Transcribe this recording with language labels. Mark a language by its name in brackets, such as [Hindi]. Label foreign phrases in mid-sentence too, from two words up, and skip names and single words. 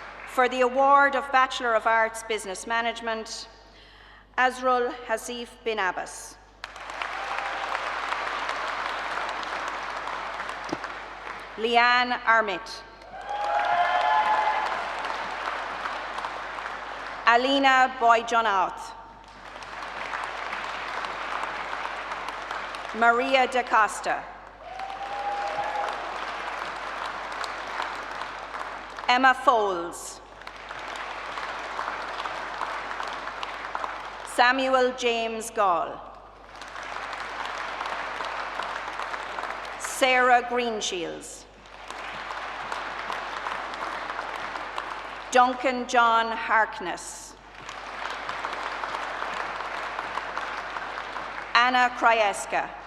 [English] For the award of Bachelor of Arts Business Management, Azrul Hasif bin Abbas. Leanne Armit. Alina Boyjonaut. Maria da Costa. Emma Foles. Samuel James Gall. Sarah Greenshields. Duncan John Harkness. Anna Krajewska.